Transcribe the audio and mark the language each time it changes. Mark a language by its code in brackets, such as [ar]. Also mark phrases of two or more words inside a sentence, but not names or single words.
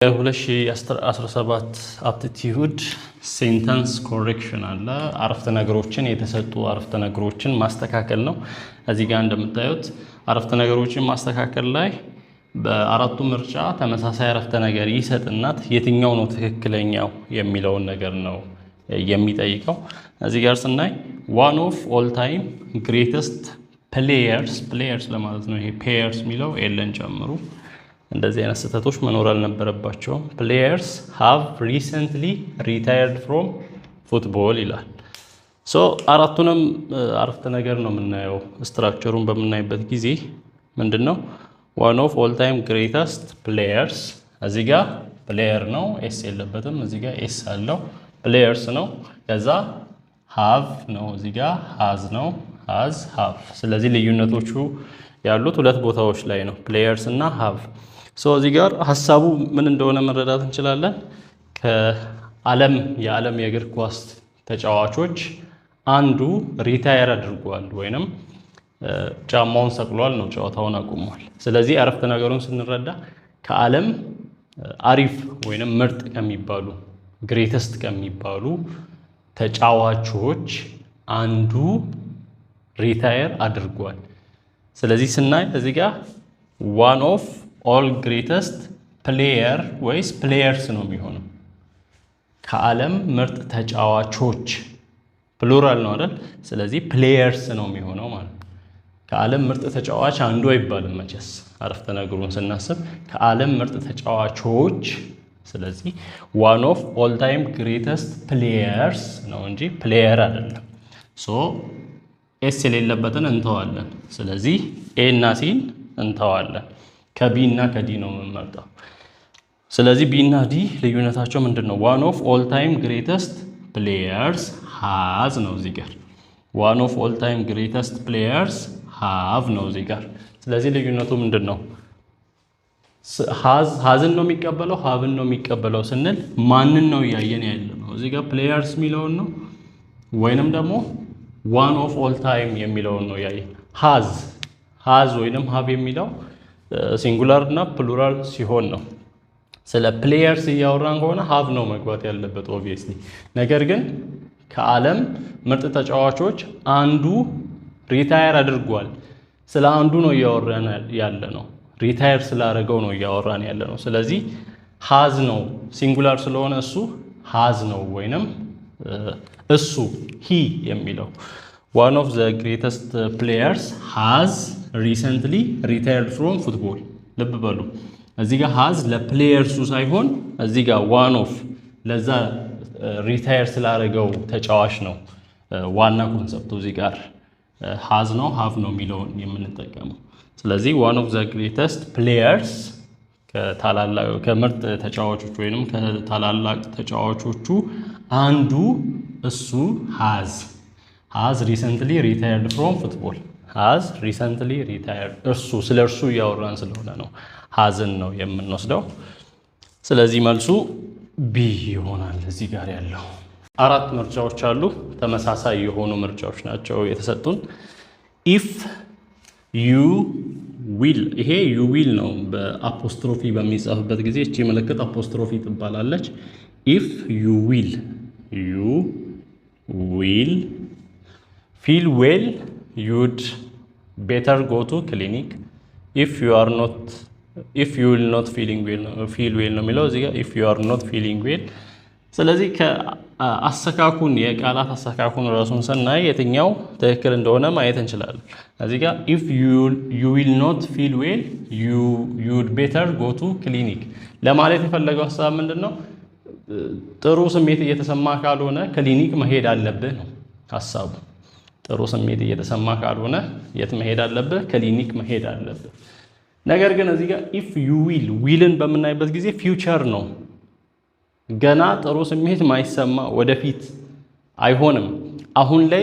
[am] 2017 [en] aptitude sentence correction [am] አለ አረፍተ ነገሮችን የተሰጡ አረፍተ ነገሮችን ማስተካከል ነው። እዚህ ጋር እንደምታዩት አረፍተ ነገሮችን ማስተካከል ላይ በአራቱ ምርጫ ተመሳሳይ አረፍተ ነገር ይሰጥና የትኛው ነው ትክክለኛው የሚለውን ነገር ነው የሚጠይቀው። እዚህ ጋር ስናይ [en] one of all time greatest players [am] ለማለት ነው። ይሄ players የሚለው ኤለን ጨምሩ እንደዚህ አይነት ስህተቶች መኖር አልነበረባቸውም። [en] players have recently retired from football [am] ይላል። አራቱንም አረፍተ ነገር ነው የምናየው። ስትራክቸሩን በምናይበት ጊዜ ምንድነው [en] one of all time greatest players [am] እዚህ ጋር player ነው ኤስ የለበትም። እዚህ ጋር ኤስ አለው players ነው። ከዛ have ነው እዚህ ጋር has ነው [en] has have። [am] ስለዚህ ልዩነቶቹ ያሉት ሁለት ቦታዎች ላይ ነው players እና have። እዚህ ጋር ሐሳቡ ምን እንደሆነ መረዳት እንችላለን። የዓለም የእግር ኳስ ተጫዋቾች አንዱ ሪታየር አድርጓል ወይንም ጫማውን ሰቅሏል ነው ጨዋታውን አቁሟል። ስለዚህ አረፍተ ነገሩን ስንረዳ ከዓለም አሪፍ ወይንም ምርጥ ከሚባሉ ግሬተስት ከሚባሉ ተጫዋቾች አንዱ ሪታየር አድርጓል። ስለዚህ ስናይ እዚህ ጋር [en] one of all greatest player [am] ወይስ players ነው የሚሆነው? ከዓለም ምርጥ ተጫዋቾች ፕሉራል ነው አይደል? ስለዚህ players ነው የሚሆነው ማለት ነው። ከዓለም ምርጥ ተጫዋች አንዱ አይባልም መቼስ አረፍተ ነገሩን ስናስብ ከዓለም ምርጥ ተጫዋቾች። ስለዚህ [en] one of all time greatest players [am] ነው እንጂ player አይደለም። ኤስ የሌለበትን እንተዋለን። ስለዚህ ኤ እና ሲን እንተዋለን። ከቢ እና ከዲ ነው የምንመርጠው። ስለዚህ ቢ እና ዲ ልዩነታቸው ምንድነው? [en] one of all time greatest players has [am] ነው እዚህ ጋር። [en] one of all time greatest players have [am] ነው እዚህ ጋር። ስለዚህ ልዩነቱ ምንድነው? hasን ነው የሚቀበለው haveን ነው የሚቀበለው ስንል ማንን ነው ያየን ያለነው? እዚህ ጋር players የሚለውን ነው ወይንም ደግሞ [en] one of all time [am] የሚለውን ነው ያየን። has ወይንም have የሚለው ሲንጉላር እና ፕሉራል ሲሆን ነው። ስለ ፕሌየርስ እያወራን ከሆነ have ነው መግባት ያለበት ኦብቪየስሊ። ነገር ግን ከዓለም ምርጥ ተጫዋቾች አንዱ ሪታየር አድርጓል። ስለ አንዱ ነው እያወራን ያለ ነው። ሪታየር ስላደረገው ነው እያወራን ያለ ነው። ስለዚህ has ነው ሲንጉላር ስለሆነ እሱ has ነው ወይንም እሱ he የሚለው [en] one of the greatest players has recently retired from football። [am] ልብ በሉ እዚህ ጋር has ለፕሌየርሱ ሳይሆን እዚህ ጋር [en] one of [am] ለዛ ሪታየር ስላደረገው ተጫዋች ነው ዋና ኮንሰፕቱ። እዚህ ጋር has ነው have ነው የሚለውን የምንጠቀመው። ስለዚህ [en] one of the greatest players [am] ከምርጥ ተጫዋቾች ወይንም ከታላላቅ ተጫዋቾቹ አንዱ እሱ [en] has recently retired from football has recently retired። [am] ስለ እርሱ እያወራን ስለሆነ ነው hasን ነው የምንወስደው። ስለዚህ መልሱ ቢ ይሆናል። እዚህ ጋር ያለው አራት ምርጫዎች አሉ። ተመሳሳይ የሆኑ ምርጫዎች ናቸው የተሰጡን። [en] if you will [am] ይሄ [en] you will [am] ነው በአፖስትሮፊ በሚጻፍበት ጊዜ እቺ ምልክት አፖስትሮፊ ትባላለች። [en] if you will feel well you'd better go to clinic if you will not feel well [am] ነው የሚለው እዚህ ጋር [en] if you are not feeling well። [am] ስለዚህ ከአሰካኩን የቃላት አሰካኩን ራሱን ስናይ የትኛው ትክክል እንደሆነ ማየት እንችላለን። እዚህ ጋር [en] if you will not feel well you'd better go to clinic [am] ለማለት የፈለገው ሐሳብ ምንድነው? ጥሩ ስሜት እየተሰማ ካልሆነ ክሊኒክ መሄድ አለብህ ነው ሐሳቡ። ጥሩ ስሜት እየተሰማ ካልሆነ የት መሄድ አለብህ? ክሊኒክ መሄድ አለብህ። ነገር ግን እዚህ ጋር [en] if you will [am] ን በምናይበት ጊዜ ፊውቸር ነው። ገና ጥሩ ስሜት ማይሰማ ወደፊት አይሆንም። አሁን ላይ